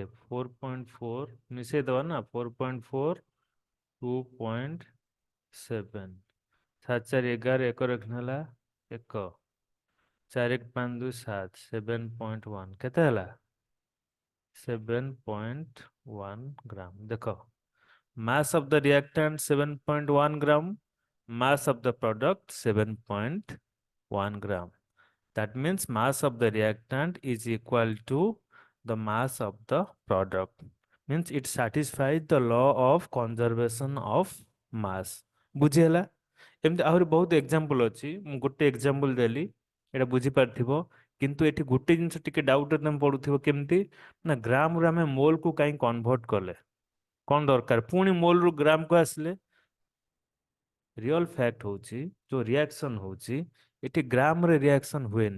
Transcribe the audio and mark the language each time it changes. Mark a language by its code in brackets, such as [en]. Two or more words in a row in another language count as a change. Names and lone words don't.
[or] 4.4 ମିଶେଇ ଦେବା ନା, 4.4 2.7, 7 4 11 ଏକ ରଖିନେ ହେଲା 1, 4 1 5 2 7, 7.1 କେତେ ହେଲା? 7.1 ଗ୍ରାମ। ଦେଖ, [en] mass of the reactant 7.1 gram, mass of the product 7.1 gram. That means mass of the reactant is equal to the mass of the product. Means it satisfies the law of conservation of mass। [or] ବୁଝିହେଲା? ଏମିତି ଆହୁରି ବହୁତ ଏକ୍ସାମ୍ପଲ ଅଛି, ମୁଁ ଗୋଟେ ଏକ୍ସାମ୍ପଲ ଦେଲି, ଏଇଟା ବୁଝିପାରିଥିବ। କିନ୍ତୁ ଏଠି ଗୋଟେ ଜିନିଷ ଟିକେ ଡାଉଟ ତମେ ପଡୁଥିବ, କେମିତି ନା ଗ୍ରାମରୁ ଆମେ ମୋଲକୁ କାହିଁ କନଭର୍ଟ କଲେ, କଣ ଦରକାର ପୁଣି ମୋଲରୁ ଗ୍ରାମକୁ ଆସିଲେ? [en] real fact [or] ହଉଛି, ଯୋଉ ରିଆକ୍ସନ ହଉଛି ଏଠି ଗ୍ରାମରେ ରିଆକ୍ସନ ହୁଏନି।